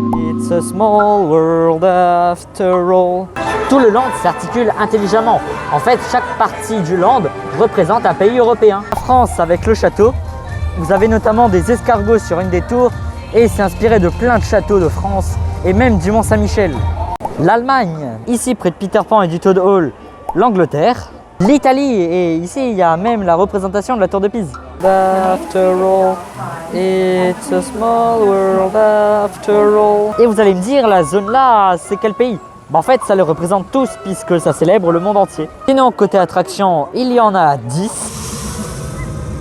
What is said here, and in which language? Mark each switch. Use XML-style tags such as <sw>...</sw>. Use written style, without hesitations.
<en>It's a small world after all.</en> <fr>Tout le land s'articule intelligemment. En fait, chaque partie du land représente un pays européen. La France avec le château. Vous avez notamment des escargots sur une des tours et c'est inspiré de plein de châteaux de France et même du Mont-Saint-Michel. L'Allemagne, ici près de Peter Pan et du Toad Hall. L'Angleterre, l'Italie et ici il y a même la représentation de la tour de Pise.</fr> <en>After all, it's a small world after all.</en> <fr>Et vous allez me dire, la zone là, c'est quel pays? En fait, ça les représente tous puisque ça célèbre le monde entier. Sinon, côté attraction, il y en a 10.</fr>